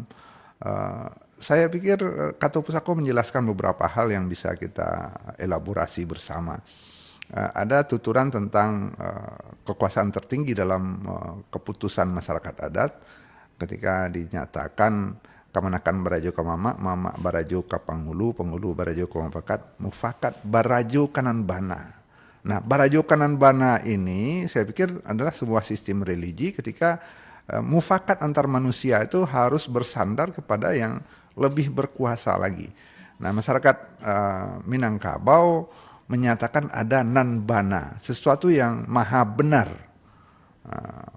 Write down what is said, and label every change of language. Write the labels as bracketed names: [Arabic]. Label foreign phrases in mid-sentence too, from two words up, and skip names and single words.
[Indonesian] Saya pikir kata pusako menjelaskan beberapa hal yang bisa kita elaborasi bersama. Ada tuturan tentang kekuasaan tertinggi dalam keputusan masyarakat adat ketika dinyatakan [Minangkabau] kamanakan barajo ka mama barajo ka panghulu, penghulu barajo ka mufakat barajo kanan bana. [Indonesian] Nah, [Minangkabau] barajo kanan bana [Indonesian] ini saya pikir adalah sebuah sistem religi ketika mufakat antar manusia itu harus bersandar kepada yang lebih berkuasa lagi. Nah, masyarakat Minangkabau menyatakan ada nanbana, sesuatu yang maha benar.